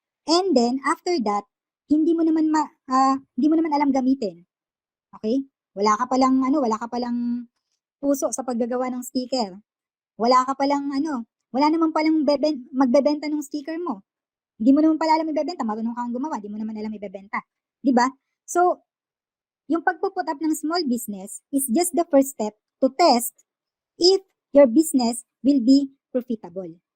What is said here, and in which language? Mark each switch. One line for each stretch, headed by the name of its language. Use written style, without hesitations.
English: And then, after that,
Filipino: hindi mo naman alam gamitin.
English: Okay?
Filipino: Wala ka palang puso sa paggagawa ng sticker. Wala naman palang magbebenta ng sticker mo. Hindi mo naman pala alam ibebenta, marunong kang gumawa, hindi mo naman alam ibebenta. 'Di ba?
English: So,
Filipino: yung pagpo-put up ng
English: small business is just the first step to test if your business will be profitable.